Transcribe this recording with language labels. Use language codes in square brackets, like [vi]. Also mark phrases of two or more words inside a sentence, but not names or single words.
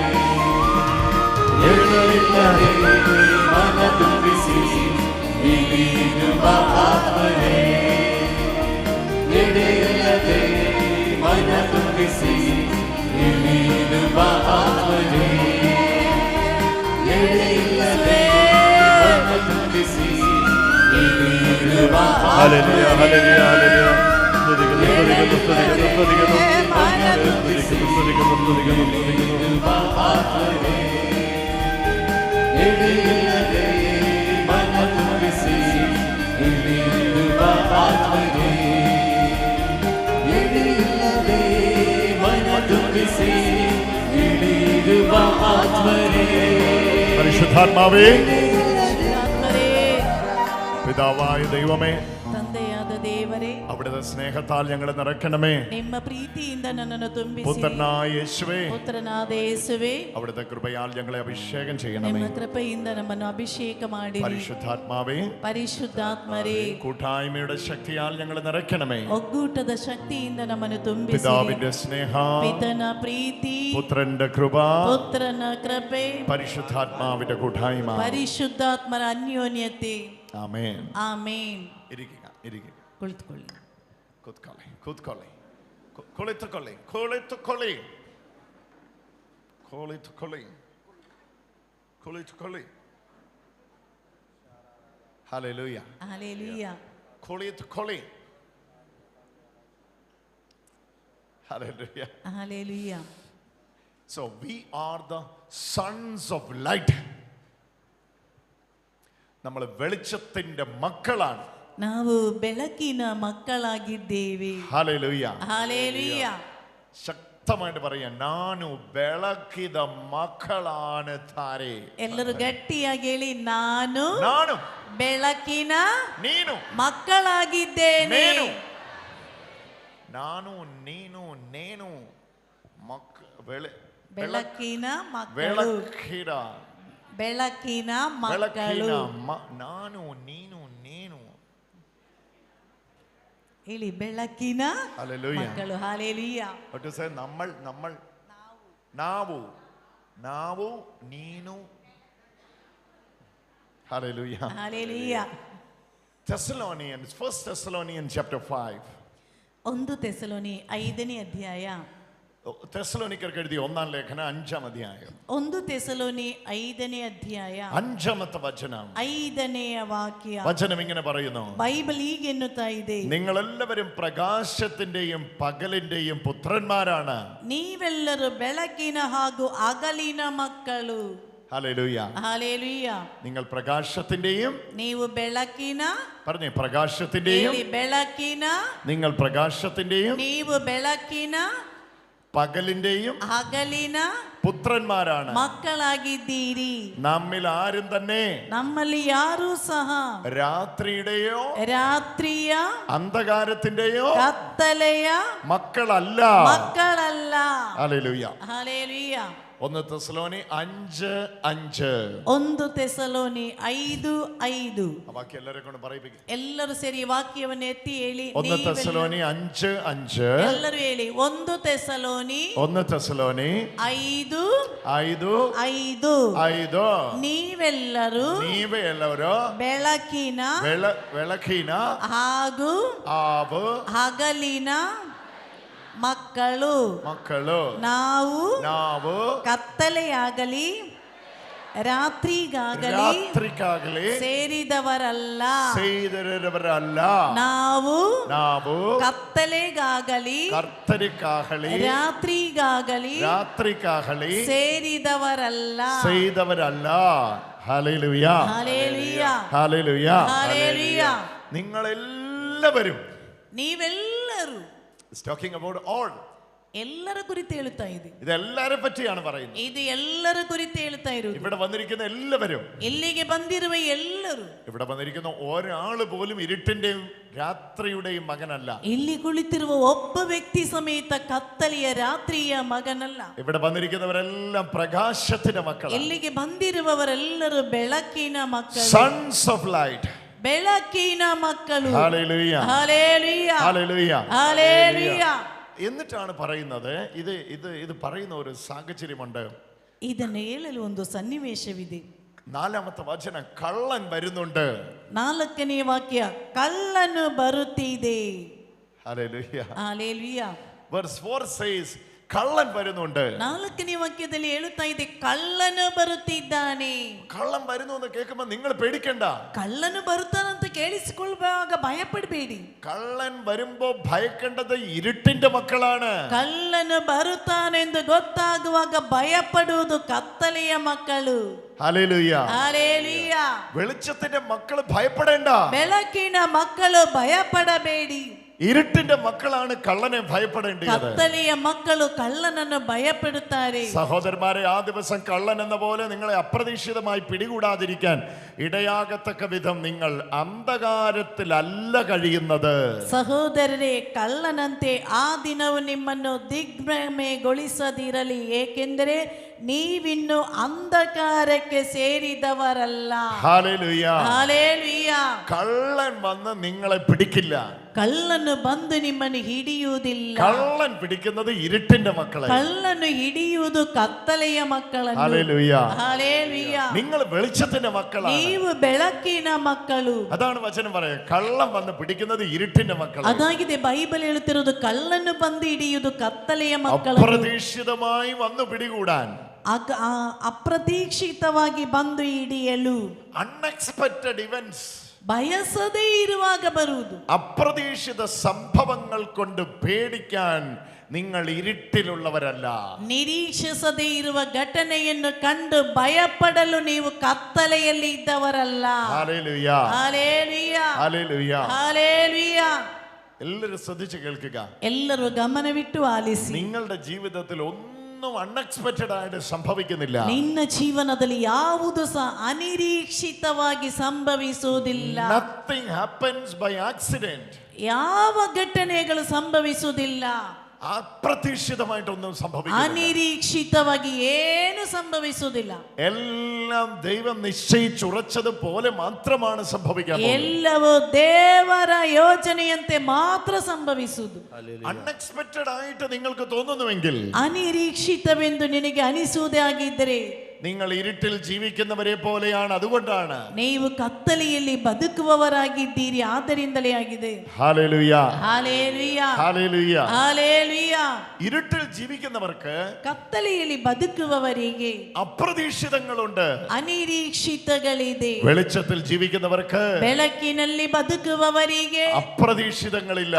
[kn] ಎಡೆಯಿಲ್ಲದೆ ಮನ ತುಂಬಿಸಿ ಇಳಿದುಬಾ ಆತ್ಮನೇ, ಎಡೆಯಿಲ್ಲದೆ ಮನ ತುಂಬಿಸಿ ಇಳಿದುಬಾ ಆತ್ಮನೇ, ಎಡೆಯಿಲ್ಲದೆ ಮನ ತುಂಬಿಸಿ ಇಳಿದುಬಾ [ml] ഹല്ലേലൂയ ഹല്ലേലൂയ ഹല്ലേലൂയ. സ്തുതിക്കുന്നു സ്തുതിക്കുന്നു സ്തുതിക്കുന്നു സ്തുതിക്കുന്നു സ്തുതിക്കുന്നു സ്തുതിക്കുന്നു സ്തുതിക്കുന്നു. [kn] ಇಳಿದುಬಾ ಆತ್ಮನೇ, ಎಡೆಯಿಲ್ಲದೆ ಮನ ತುಂಬಿಸಿ ಇಳಿದುಬಾ ಆತ್ಮನೇ, ಎಡೆಯಿಲ್ಲದೆ ಮನ ತುಂಬಿಸಿ ಇಳಿದುಬಾ ಆತ್ಮನೇ, [ml] പരിശുദ്ധാത്മാവേ, [kn] ಆತ್ಮರೇ, [ml] പിതാവായ ദൈവമേ, [kn] ತಂದೆಯಾದ ದೇವರೇ, [ml] അവിടുത്തെ സ്നേഹത്താൽ ഞങ്ങളെ നിറയ്ക്കണമേ. [kn] ನಿಮ್ಮ ಪ್ರೀತಿಯಿಂದ ನನ್ನನ್ನು ತುಂಬಿಸಿ, [ml] പുത്രനായ യേശുവേ, [kn] ಪುತ್ರನಾದ ಯೇಸುವೇ, [ml] അവിടുത്തെ കൃപയാൽ ഞങ്ങളെ അഭിഷേകം ചെയ്യണമേ. [kn] ನಿಮ್ಮ ಕೃಪೆಯಿಂದ ನಮ್ಮನ್ನು ಅಭಿಷೇಕ ಮಾಡಿ, [ml] പരിശുദ്ധാത്മാവേ, [kn] ಪರಿಶುದ್ಧಾತ್ಮರೇ, [ml] കൂട്ടായ്മയുടെ ശക്തിയാൽ ഞങ്ങളെ നിറയ്ക്കണമേ. [kn] ಒಗ್ಗೂಟದ ಶಕ್ತಿಯಿಂದ ನಮ್ಮನ್ನು ತುಂಬಿಸಿ, [ml] പിതാവിന്റെ സ്നേഹ, [kn] ಪಿತನ ಪ್ರೀತಿ, [ml] പുത്രന്റെ കൃപ, [kn] ಪುತ್ರನ ಕೃಪೆ, [ml] പരിശുദ്ധാത്മാവിന്റെ കൂട്ടായ്മ. [kn] ಪರಿಶುದ್ಧಾತ್ಮರ ಅನ್ಯೋನ್ಯತೆ. [ml] ആമേൻ. [kn] ಆಮೇನ್. [ml] ഇരിക്കുക ഇരിക്കുക. [kn] ಕುಳಿತುಕೊಳ್ಳಿ. ಕೂತ್ಕೊಳ್ಳಿ ಕೂತ್ಕೊಳ್ಳಿ ಕುಳಿತುಕೊಳ್ಳಿ ಕುಳಿತುಕೊಳ್ಳಿ ಕುಳಿತುಕೊಳ್ಳಿ ಕುಳಿತುಕೊಳ್ಳಿ. ಹಲ್ಲೆಲೂಯ. ಹಲ್ಲೆಲೂಯ. ಕುಳಿತುಕೊಳ್ಳಿ. [en] Hallelujah. Hallelujah. So we are the sons of light. [ml] നമ്മൾ വെളിച്ചത്തിന്റെ മക്കളാണ്. [kn] ನಾವು ಬೆಳಕಿನ ಮಕ್ಕಳಾಗಿದ್ದೇವೆ. [en] Hallelujah. Hallelujah. [ml] ശക്തമായിട്ട് പറയാം, [kn] ನಾನು ಬೆಳಕಿದ ಮಕ್ಕಳಾണ് ತಾರೆ. ಎಲ್ಲರೂ ಗಟ್ಟಿಯಾಗಿ ಹೇಳಿ, ನಾನು ಬೆಳಕಿನ ನೀನು ಮಕ್ಕಳಾಗಿದ್ದೇನೆ. ನಾನು ನೀನು ನೇನು ಬೆಳಕಿನ ಮಕ್ಕಳು. ಬೆಳಕಿನ ಮಕ್ಕಳು. ನಾನು ನೀನು ನೇನು ಹೇಳಿ, ಬೆಳಕಿನ ಮಕ್ಕಳು. ಹಾಲೆಲೂಯಾ. നമ്മൾ ನಾವು ನೀನು. ಹಾಲೆಲೂಯಾ. ಹಾಲೆಲೂಯಾ. [en] Thessalonians, 1 Thessalonians chapter 5. [kn] 1 തെസ്സലോനി 5ನೇ ಅಧ್ಯಾಯ. [ml] തെസ്സലോനിക്കർക്ക് എഴുതിയ 1-ാം ലേഖനം 5-ാം അധ്യായം [kn] 1 തെസ്സലോനി 5ನೇ ಅಧ್ಯಾಯ [ml] 5-ാമത്തെ വചനം. [kn] 5ನೆಯ ವಾಕ್ಯ. [ml] വചനം ഇങ്ങനെ പറയുന്നു, [kn] ബൈബിൾ ಹೀಗೆ ಎನ್ನುತ್ತಾ ಇದೆ, [ml] നിങ്ങളെല്ലാവരും പ്രകാശത്തിന്റെയും പകലിന്റെയും പുത്രന്മാരാണ്. [kn] ನೀವೆಲ್ಲರೂ ಬೆಳಕಿನ ಹಾಗೂ ಹಗಲಿನ ಮಕ್ಕಳು. [ml] ഹല്ലേലൂയ. ഹല്ലേലൂയ. നിങ്ങൾ പ്രകാശത്തിന്റെയും, [kn] ನೀವು ಬೆಳಕಿನ, [ml] പറഞ്ഞേ, പ്രകാശത്തിന്റെയും, [kn] ಬೆಳಕಿನ, [ml] നിങ്ങൾ പ്രകാശത്തിന്റെയും [kn] ನೀವು ಬೆಳಕಿನ [ml] പകലിന്റെയും [kn] ಹಗಲಿನ [ml] പുത്രന്മാരാണ്. [kn] ಮಕ್ಕಳಾಗಿದ್ದೀರಿ. [ml] നമ്മിൽ ആരും തന്നെ [kn] ನಮ್ಮಲ್ಲಿ ಯಾರೂ ಸಹ [ml] രാത്രിയുടെയോ [kn] ರಾತ್ರಿಯ [ml] അന്ധകാരത്തിന്റെയോ [kn] ಕತ್ತಲೆಯ [ml] മക്കളല്ല. [kn] ಮಕ್ಕಳಲ್ಲ. [ml] ഹല്ലേലൂയ. [kn] ಹಲ್ಲೆಲೂಯ. [ml] 1 തെസ്സലോനി 5:5. 1 തെസ്സലോനി 5:5. ബാക്കി എല്ലാവരെ കൊണ്ട് പറയിപ്പിക്കും. [kn] ಎಲ್ಲರೂ ಸೇರಿ ವಾಕ್ಯವನ್ನು ಎತ್ತಿ ಹೇಳಿ. [ml] 1 തെസ്സലോനി 5:5. [kn] ಎಲ್ಲರೂ ಹೇಳಿ. 1 ತೆಸಲೋನಿ [ml] 1 തെസ്സലോനി 5:5. [kn] ನೀವೆಲ್ಲರೂ ಬೆಳಕಿನ ಹಾಗೂ ಹಗಲಿನ ಮಕ್ಕಳು. ನಾವು ಕತ್ತಲೆಯಾಗಲಿ ರಾತ್ರಿಗಾಗಲಿ ಸೇರಿದವರಲ್ಲ. ನಾವು ಕತ್ತಲೆಗಾಗಲಿ ರಾತ್ರಿಗಾಗಲಿ ಸೇರಿದವರಲ್ಲ. [ml] ഹല്ലേലൂയ. നിങ്ങളെല്ലാവരും, [kn] ನೀವೆಲ್ಲರೂ, [en] talking about all, [kn] ಎಲ್ಲರ ಕುರಿತು ಹೇಳುತ್ತಾ ಇದೆ. [ml] ഇത് എല്ലാരെ പറ്റിയാണ് പറയുന്നത്. [kn] ಇದು ಎಲ್ಲರ ಕುರಿತು ಹೇಳುತ್ತಾ ಇರುವುದು. [ml] ഇവിടെ വന്നിരിക്കുന്ന എല്ലാവരും, [kn] ಇಲ್ಲಿಗೆ ಬಂದಿರುವ ಎಲ್ಲರೂ, [ml] ഇവിടെ വന്നിരിക്കുന്ന ഒരാള് പോലും ഇരുട്ടിന്റെയും രാത്രിയുടെയും മകനല്ല. [kn] ಇಲ್ಲಿ ಕುಳಿತಿರುವ ಒಬ್ಬ ವ್ಯಕ್ತಿ ಸಮೇತ ಕತ್ತಲೆಯ ರಾತ್ರಿಯ ಮಗನಲ್ಲ. [ml] ഇവിടെ വന്നിരിക്കുന്നവരെല്ലാം പ്രകാശത്തിന്റെ മക്കളാണ്. [kn] ಇಲ್ಲಿಗೆ ಬಂದಿರುವವರೆಲ್ಲರೂ ಬೆಳಕಿನ ಮಕ್ಕಳು. [en] sons of light. [kn] ಬೆಳಕಿನ ಮಕ್ಕಳು. [ml] ഹല്ലേലൂയ. ഹല്ലേലൂയ. ഹല്ലേലൂയ. ഹല്ലേലൂയ. എന്നിട്ടാണ് പറയുന്നത്, ഇത് പറയുന്ന ഒരു സാഹചര്യമുണ്ട്. [kn] ಇದನ್ನು ಹೇಳಲು ಒಂದು ಸನ್ನಿವೇಶವಿದೆ. [ml] 4-ാമത്തെ വചനം, കള്ളൻ വരുന്നുണ്ട്. [kn] 4ನೇ ವಾಕ್ಯ, ಕಳ್ಳನು ಬರುತ್ತಿದೆ. [ml] ഹല്ലേലൂയ. ഹല്ലേലൂയ. [en] Verse 4 says, [ml] കള്ളൻ വരുന്നുണ്ട്. [kn] 4ನೇ ವಾಕ್ಯದಲ್ಲಿ ಹೇಳುತ್ತಾ ಇದೆ, ಕಳ್ಳನು ಬರುತ್ತಿದ್ದಾನೆ. [ml] കള്ളൻ വരുന്നു എന്ന് കേൾക്കുമ്പോൾ നിങ്ങൾ പേടിക്കണ്ട. [kn] ಕಳ್ಳನು ಬರುತ್ತಾನಂತ ಕೇಳಿಸಿಕೊಳ್ಳುವಾಗ ಭಯಪಡಬೇಡಿ. [ml] കള്ളൻ വരുമ്പോ ഭയക്കേണ്ടത് ഇരുട്ടിന്റെ മക്കളാണ്. [kn] ಕಳ್ಳನು ಬರುತ್ತಾನೆಂದು ಗೊತ್ತಾಗುವಾಗ ಭಯಪಡುವುದು ಕತ್ತಲೆಯ ಮಕ್ಕಳು. [ml] ഹല്ലേലൂയ. [kn] ಹಲ್ಲೆಲೂಯ. [ml] വെളിച്ചത്തിന്റെ മക്കള് ഭയപ്പെടേണ്ട. [kn] ಬೆಳಕಿನ ಮಕ್ಕಳು ಭಯಪಡಬೇಡಿ. [ml] ഇരുട്ടിന്റെ മക്കളാണ് കള്ളനെ ഭയപ്പെടേണ്ടത്. [kn] ಕತ್ತಲೆಯ ಮಕ್ಕಳು ಕಳ್ಳನನ್ನು ಭಯಪಡುತ್ತಾರೆ. [ml] സഹോദരന്മാരെ, ആ ദിവസം കള്ളൻ എന്ന പോലെ നിങ്ങളെ അപ്രതീക്ഷിതമായി പിടികൂടാതിരിക്കാൻ ഇടയാകത്തക്ക വിധം നിങ്ങൾ അന്ധകാരത്തിലല്ല കഴിയുന്നത്. [kn] ಸಹೋದರರೇ, ಕಳ್ಳನಂತೆ ಆ ದಿನವು ನಿಮ್ಮನ್ನು ದಿಗ್ಭ್ರಮೆಗೊಳಿಸದಿರಲಿ, ಏಕೆಂದರೆ ನೀವಿನ್ನು ಅಂಧಕಾರಕ್ಕೆ ಸೇರಿದವರಲ್ಲ. [ml] ഹല്ലേലൂയ. [kn] ಹಲ್ಲೆಲೂಯ. [ml] കള്ളൻ വന്ന് നിങ്ങളെ പിടിക്കില്ല. [kn] ಕಳ್ಳನು ಬಂದು ನಿಮ್ಮನ್ನು ಹಿಡಿಯುವುದಿಲ್ಲ. [ml] കള്ളൻ പിടിക്കുന്നത് ഇരുട്ടിന്റെ മക്കളെ. [kn] ಕಳ್ಳನು ಹಿಡಿಯುವುದು ಕತ್ತಲೆಯ ಮಕ್ಕಳನ್ನು. [ml] ഹല്ലേലൂയ. ഹല്ലേലൂയ. നിങ്ങൾ വെളിച്ചത്തിന്റെ മക്കളാണ്. [kn] ನೀವು ಬೆಳಕಿನ ಮಕ್ಕಳು. [ml] അതാണ് വചനം പറയുന്നത്. കള്ളൻ വന്ന് പിടിക്കുന്നത് ഇരുട്ടിന്റെ മക്കളെ. [kn] ಅದಾಗಿದೆ ಬೈಬಲ್ ಹೇಳುತ್ತಿರುವುದು, ಕಳ್ಳನು ಬಂದು ಹಿಡಿಯುವುದು ಕತ್ತಲೆಯ ಮಕ್ಕಳು. [ml] അപ്രതീക്ഷിതമായി വന്ന് പിടികൂടാൻ, [kn] ಅಪ್ರತೀಕ್ಷಿತವಾಗಿ ಬಂದು ಹಿಡಿಯಲು, [en] unexpected events, [kn] ಬಯಸದೇ ಇರುವಾಗ ಬರುವುದು, [ml] അപ്രതീക്ഷിത സംഭവങ്ങൾ കൊണ്ട് പേടിക്കാൻ നിങ്ങൾ ഇരുട്ടിലുള്ളവരല്ല. [kn] ನಿರೀಕ್ಷಿಸದೇ ಇರುವ ಘಟನೆಯನ್ನು ಕಂಡು ಭಯಪಡಲು ನೀವು ಕತ್ತಲೆಯಲ್ಲಿ ಇದ್ದವರಲ್ಲ. [ml] ഹല്ലേലൂയ. [kn] ಹಲ್ಲೆಲೂಯ. [ml] ഹല്ലേലൂയ. [kn] ಹಲ್ಲೆಲೂಯ. [ml] എല്ലാവരും ശ്രദ്ധിച്ച് കേൾക്കുക. [kn] ಎಲ್ಲರೂ ಗಮನವಿಟ್ಟು ಆಲಿಸಿ. [ml] നിങ്ങളുടെ ജീവിതത്തിൽ ഒന്നും അൺഎക്സ്പെക്റ്റഡ് ആയിട്ട് സംഭവിക്കുന്നില്ല. [kn] ನಿನ್ನ ಜೀವನದಲ್ಲಿ ಯಾವುದು ಸಹ ಅನಿರೀಕ್ಷಿತವಾಗಿ ಸಂಭವಿಸುವುದಿಲ್ಲ. [en] Nothing happens by accident. [kn] ಯಾವ ಘಟನೆಗಳು ಸಂಭವಿಸುವುದಿಲ್ಲ. [ml] അപ്രതീക്ഷിതമായിട്ടൊന്നും സംഭവിക്കുന്നില്ല. [kn] അനിരീക്ഷിതವಾಗಿ ಏನು സംഭവിಸುವುದಿಲ್ಲ. [ml] എല്ലാം ദൈവം നിശ്ചയിച്ചുറച്ചതുപോലെ മാത്രമാണ് സംഭവിക്കാൻ പോകുന്നത്. [kn] ಎಲ್ಲವೂ ದೇವರ ಯೋಜನೆಯಂತೆ ಮಾತ್ರ ಸಂಭವಿಸುವುದು. [ml] അൺഎക്സ്പെക്റ്റഡ് ആയിട്ട് നിങ്ങൾക്ക് തോന്നുന്നുവെങ്കിൽ, [kn] ಅನಿರೀಕ್ಷಿತವೆಂದು ನಿನಗೆ ಅನಿಸುವುದೇ ಆಗಿದ್ದರೆ, [ml] നിങ്ങൾ ഇരുട്ടിൽ ജീവിക്കുന്നവരെ പോലെയാണ്. അതുകൊണ്ടാണ് [kn] ನೀವು ಕತ್ತಲೆಯಲ್ಲಿ ಬದುಕುವವರಾಗಿದ್ದೀರಿ, ಆದ್ದರಿಂದಲೇ ಆಗಿದೆ. [ml] ഹല്ലേലൂയ, [kn] ಹಾಲೆಲೂಯ, [ml] ഹല്ലേലൂയ. [kn] ಹಾಲೆಲೂಯ. [ml] ഇരുട്ടിൽ ജീവിക്കുന്നവർക്ക് [kn] ಕತ್ತಲೆಯಲ್ಲಿ ಬದುಕುವವರಿಗೆ [ml] അപ്രതീക്ഷിതങ്ങളുണ്ട്. [kn] ಅನಿರೀಕ್ಷಿತಗಳಿದೆ. [ml] വെളിച്ചത്തിൽ ജീവിക്കുന്നവർക്ക് [kn] ಬೆಳಕಿನಲ್ಲಿ ಬದುಕುವವರಿಗೆ [ml] അപ്രതീക്ഷിതങ്ങളില്ല.